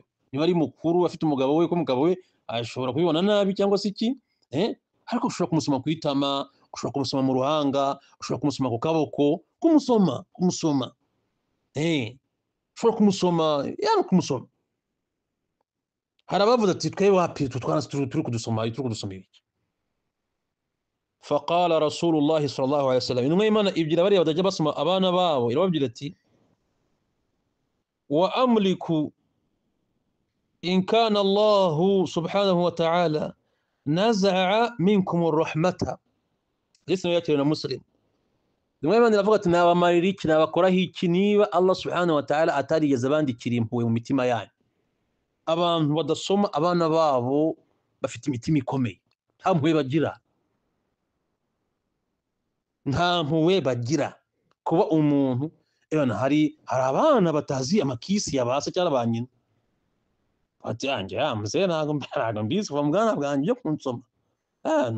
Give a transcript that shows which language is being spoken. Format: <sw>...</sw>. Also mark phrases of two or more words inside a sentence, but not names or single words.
<rw>Niba ari mukuru afite umugabo we, ko umugabo we ashobora kubibona nabi cyangwa se iki, ariko ushobora kumusoma ku itama, ushobora kumusoma mu ruhanga, ushobora kumusoma ku kaboko, kumusoma, ushobora kumusoma, kumusoma. Hari abavuze ati twe wapi tutwana turi kudusoma ibiki.</rw> <ar>فقال رسول الله صلى الله عليه وسلم,</ar> <rw>intumwa y'Imana ibwira bariya badajya basoma abana babo, irababwira ati</rw> <ar>وأملك إن كان الله سبحانه وتعالى نزع منكم الرحمة.</ar> <rw>Yesu yakiriye na Muslim. Intumwa y'Imana iravuga ati nabamarira iki, nabakoraho iki niba Allah</rw> <ar>سبحانه وتعالى</ar> <rw>atarigeze abandikira impuhwe mu mitima yanyu. Abantu badasoma abana babo bafite imitima ikomeye, nta mpuhwe bagira, nta mpuhwe bagira. Kuba umuntu hari abana batazi amakisi yabase cyangwa ba nyina, ati yanjye mzee ntabwo mbizi kuva mu bwana bwanjye byo kunsoma.</rw>